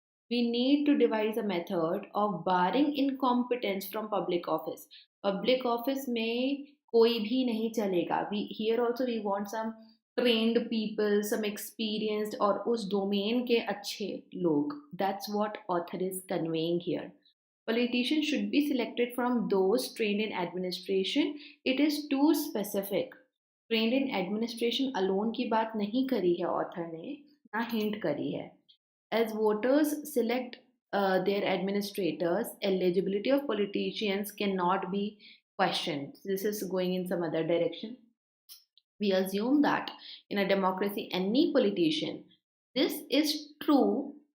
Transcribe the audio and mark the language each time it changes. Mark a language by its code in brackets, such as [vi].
[en] We need to devise a method of barring incompetence from public office [hi] में कोई भी नहीं चलेगा. [en] We here also we want some trained people, some experienced और [hi] उस domain के अच्छे लोग. [en] That's what author is conveying here. Politicians should be selected from those trained in administration. It is too specific. Trained in administration alone [hi] की बात नहीं करी है author ने, ना hint करी है. [en] As voters select their administrators, eligibility of politicians cannot be questioned. This is going in some other direction. We assume that in a democracy, any politician, this is true.